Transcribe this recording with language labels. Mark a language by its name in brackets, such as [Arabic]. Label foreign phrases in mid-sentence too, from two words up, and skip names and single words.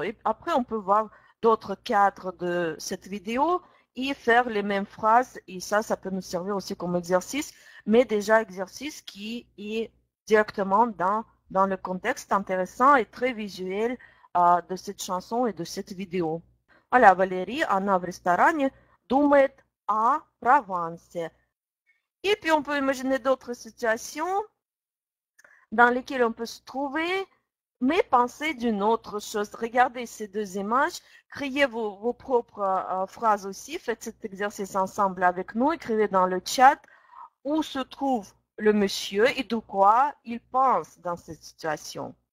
[French] Et après, on peut voir d'autres cadres de cette vidéo et faire les mêmes phrases. Et ça peut nous servir aussi comme exercice, mais déjà exercice qui est directement dans le contexte intéressant et très visuel de cette chanson et de cette vidéo. Voilà, Valérie, [Russian] она в ресторане думает о Провансе. [French] Et puis, on peut imaginer d'autres situations dans lesquelles on peut se trouver, mais pensez d'une autre chose. Regardez ces deux images, créez vos propres phrases aussi, faites cet exercice ensemble avec nous, écrivez dans le chat où se trouve le monsieur et de quoi il pense dans cette situation.